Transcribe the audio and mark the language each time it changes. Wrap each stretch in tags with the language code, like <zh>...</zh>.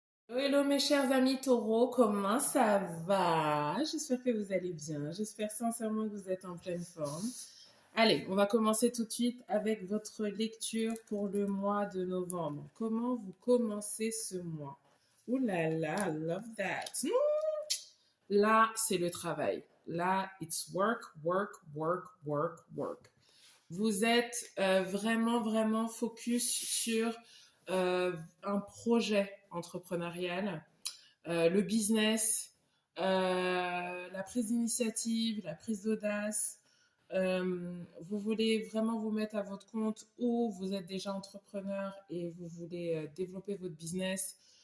<fr>Hello mes chers amis taureaux, comment ça va? J'espère que vous allez bien. J'espère sincèrement que vous êtes en pleine forme. Allez, on va commencer tout de suite avec votre lecture pour le mois de novembre. Comment vous commencez ce mois? Ouh là là,</fr> <en>love that.</en> <fr>Là, c'est le travail. Là,</fr> <en>it's work, work, work, work, work.</en> <fr>Vous êtes vraiment, vraiment focus sur un projet entrepreneurial, le business, la prise d'initiative, la prise d'audace. Vous voulez vraiment vous mettre à votre compte ou vous êtes déjà entrepreneur et vous voulez développer votre business.</fr>